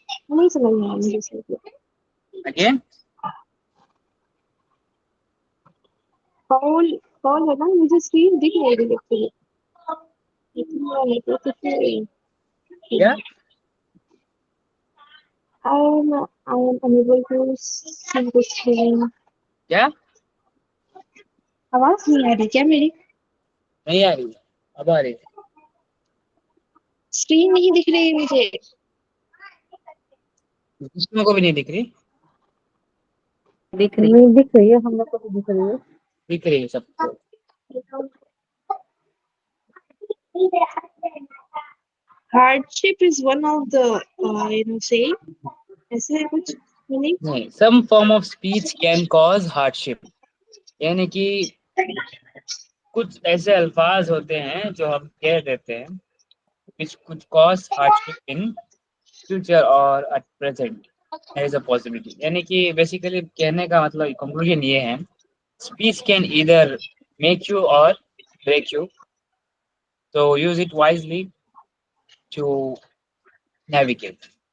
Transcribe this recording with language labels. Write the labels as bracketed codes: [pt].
[hi] नहीं समझ में आया मुझे इसलिए। अगेन। कौल, कौल है ना, मुझे स्क्रीन दिख नहीं रही एक्चुअली, लेकिन मैं नेटवर्क से क्या? [en] I am unable to see the screen. [hi] क्या आवाज नहीं आ रही क्या मेरी? नहीं आ रही? अब आ रही है। स्क्रीन नहीं दिख रही है मुझे। किस्मों को भी नहीं दिख रही? दिख रही। नहीं दिख रही है, हम लोग को तो दिख रही है। दिख रही है सबको। [en] Hardship is one of the say [hi] ऐसे है कुछ मीनिंग। नहीं, [en] some form of speech can cause hardship, [hi] यानी कि कुछ ऐसे अल्फाज होते हैं जो हम कह देते हैं [en] which could cause hardship in future or at present. There is a possibility. [hi] यानी कि बेसिकली कहने का मतलब कंक्लूजन ये है, [en] speech can either make you or break you, so use it wisely to navigate.